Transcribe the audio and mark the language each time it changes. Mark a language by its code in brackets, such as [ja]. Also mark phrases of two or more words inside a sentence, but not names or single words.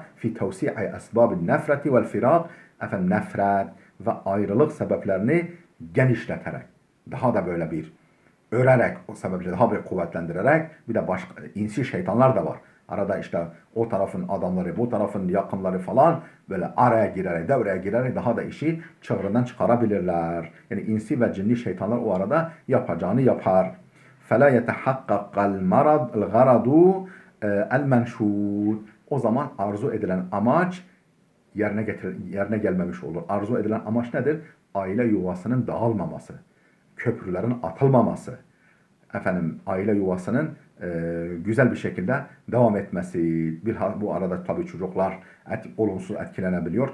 [ar] في توسيع أسباب النفرة والفراق, [tr] efendim nefret ve ayrılık sebeplerini genişleterek, daha da böyle bir örerek, o sebepleri daha bir kuvvetlendirerek, bir de başka insi şeytanlar da var. Arada işte o tarafın adamları, bu tarafın yakınları falan böyle araya girerek, devreye girerek daha da işi çığırından çıkarabilirler. Yani insi ve cinli şeytanlar o arada yapacağını yapar. [ar] فَلَا يَتَحَقَّقَ الْغَرَضُ الْمَنْشُودُ. [tr] O zaman arzu edilen amaç yerine gelmemiş olur. Arzu edilen amaç nedir? Aile yuvasının dağılmaması, köprülerin atılmaması, efendim aile yuvasının güzel bir şekilde devam etmesi. Bu arada tabii çocuklar olumsuz etkilenebiliyor.